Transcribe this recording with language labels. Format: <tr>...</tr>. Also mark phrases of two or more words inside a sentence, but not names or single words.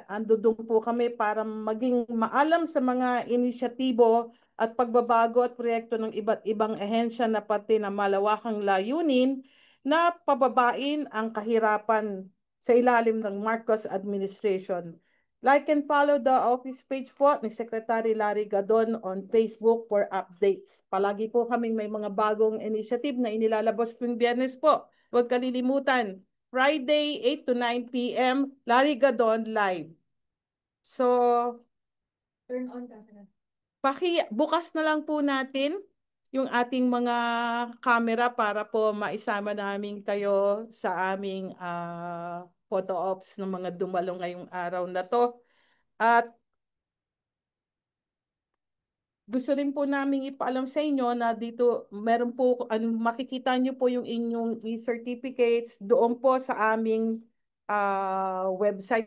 <tl>Andudong po kami para maging maalam sa mga inisyatibo at pagbabago at proyekto ng iba't ibang ehensya na pati na malawakang layunin na pababain ang kahirapan sa ilalim ng Marcos administration.</tl> <en>Like and follow the office page po ni Secretary Larry Gadon on Facebook for updates.</en> <tl>Palagi po kaming may mga bagong initiative na inilalabas tuwing Biyernes po. Huwag kalilimutan,</tl> <en>Friday 8 to 9 p.m. Larry Gadon live. So, turn on camera.</en> <tl>Bukas na lang po natin yung ating mga camera para po maisama namin kayo sa aming</tl> <en>photo ops</en> <tl>ng mga dumalo ngayong araw na to. At gusto rin po namin ipaalam sa inyo na dito meron po, makikita nyo po yung inyong e-certificates doon po sa aming website.</tl>